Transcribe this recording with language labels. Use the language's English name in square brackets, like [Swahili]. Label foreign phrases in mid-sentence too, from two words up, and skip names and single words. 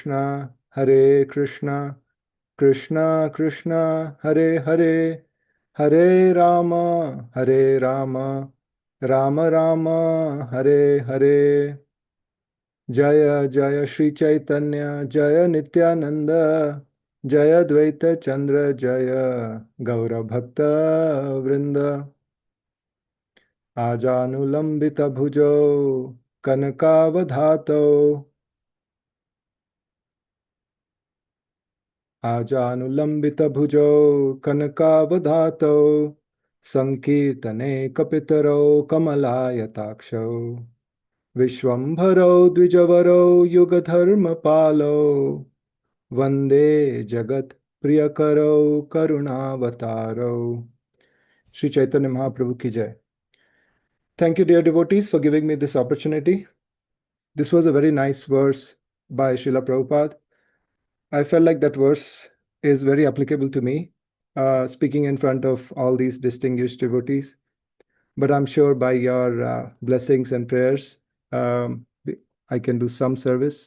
[Sanskrit] हरे कृष्ण कृष्ण कृष्ण हरे हरे, हरे राम हरे राम, राम राम हरे हरे. जय जय श्री चैतन्य, जय नित्यानन्द, जय द्वैत चन्द्र, जय गौर भक्त वृन्द. आजानुलम्बित भुजौ, कनकावधातो. आजानुलम्बित भुजौ, कनकावधातो. सङ्कीर्तने कपितरो, कमलायताक्षो. विश्वम्भरो द्विजवरो, युगधर्म पालो. वन्दे जगत् प्रियकरो, करुणावतारो. [Hindi] श्री चैतन्य महाप्रभु की जय. [English] Thank you, dear devotees, for giving me this opportunity. This was a very nice verse by Srila Prabhupada. I felt like that verse is very applicable to me, speaking in front of all these distinguished devotees. But I'm sure by your blessings and prayers, I can do some service.